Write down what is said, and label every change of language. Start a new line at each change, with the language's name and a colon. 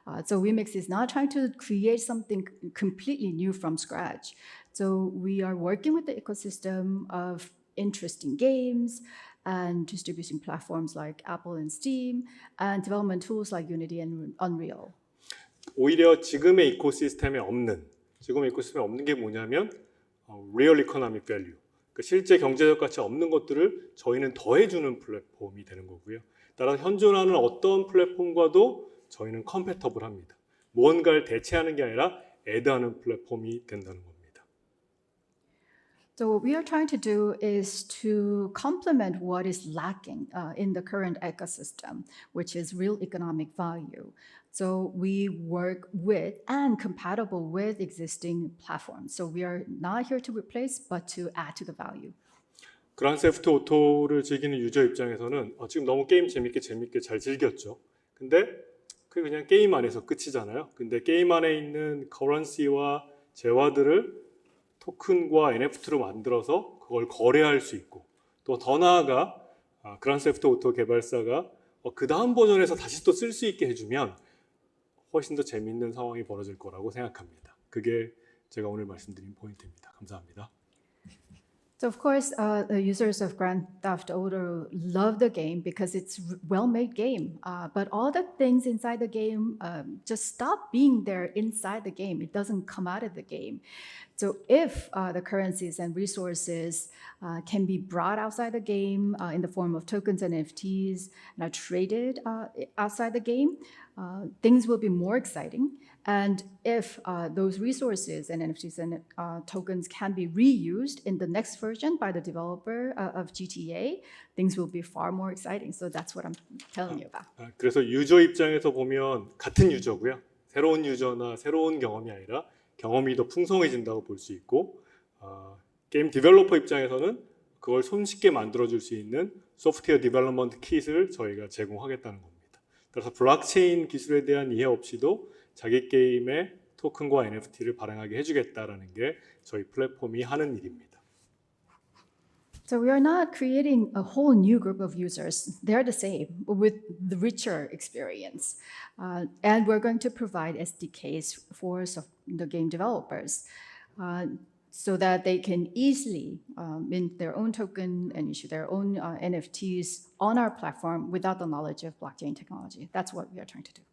English: So Wemix is not trying to create something completely new from scratch. So we are working with the ecosystem of interesting games and distribution platforms like Apple and Steam, and development tools like Unity and Unreal.
Korean: 오히려 지금의 이코시스템에 없는 게 뭐냐면
English: real economic value,
Korean: 그러니까 실제 경제적 가치 없는 것들을 저희는 더해주는 플랫폼이 되는 거고요. 따라서 현존하는 어떤 플랫폼과도 저희는 컴패터블합니다. 무언가를 대체하는 게 아니라 애드하는 플랫폼이 된다는 겁니다.
English: So what we are trying to do is to complement what is lacking in the current ecosystem, which is real economic value. So we work with and compatible with existing platforms. So we are not here to replace, but to add to the value.
Korean: 그란세프트 오토를 즐기는 유저 입장에서는 지금 너무 게임 재밌게 잘 즐겼죠. 근데 그게 그냥 게임 안에서 끝이잖아요. 근데 게임 안에 있는 커런시와 재화들을 토큰과 NFT로 만들어서 그걸 거래할 수 있고 또 더 나아가 그란세프트 오토 개발사가 그 다음 버전에서 다시 또 쓸 수 있게 해주면 훨씬 더 재밌는 상황이 벌어질 거라고 생각합니다. 그게 제가 오늘 말씀드린 포인트입니다. 감사합니다.
English: So of course, the users of Grand Theft Auto love the game because it's well-made game. But all the things inside the game just stop being there inside the game. It doesn't come out of the game. So if the currencies and resources can be brought outside the game in the form of tokens and NFTs and are traded outside the game, things will be more exciting. And if those resources and NFTs and tokens can be reused in the next version by the developer of GTA, things will be far more exciting. So that's what I'm telling you about.
Korean: 그래서 유저 입장에서 보면 같은 유저고요. 새로운 유저나 새로운 경험이 아니라 경험이 더 풍성해진다고 볼 수 있고 게임 디벨로퍼 입장에서는 그걸 손쉽게 만들어줄 수 있는 소프트웨어 디벨롭먼트 킷을 저희가 제공하겠다는 겁니다. 그래서 블록체인 기술에 대한 이해 없이도 자기 게임의 토큰과 NFT를 발행하게 해주겠다라는 게 저희 플랫폼이 하는 일입니다.
English: So we are not creating a whole new group of users. They're the same with the richer experience. And we're going to provide SDKs for the game developers so that they can easily mint their own token and issue their own NFTs on our platform without the knowledge of blockchain technology. That's what we are trying to do.